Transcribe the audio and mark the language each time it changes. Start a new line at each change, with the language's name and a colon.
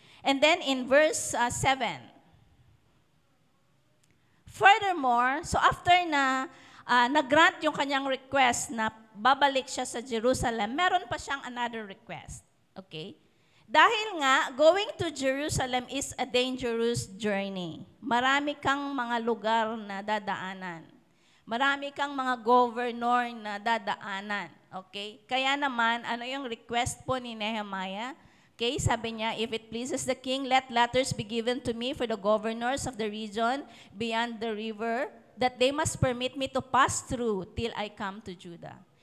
English: And then in verse 7, furthermore,
Filipino: so after na nag-grant yung kanyang request na babalik siya sa Jerusalem, meron pa siyang
English: another request. Okay?
Filipino: Dahil nga,
English: going to Jerusalem is a dangerous journey.
Filipino: Marami kang mga lugar na dadaanan. Marami kang mga governor na dadaanan.
English: Okay?
Filipino: Kaya naman, ano yung request po ni Nehemiah?
English: Okay,
Filipino: sabi niya,
English: if it pleases the king, let letters be given to me for the governors of the region beyond the river, that they must permit me to pass through till I come to Judah.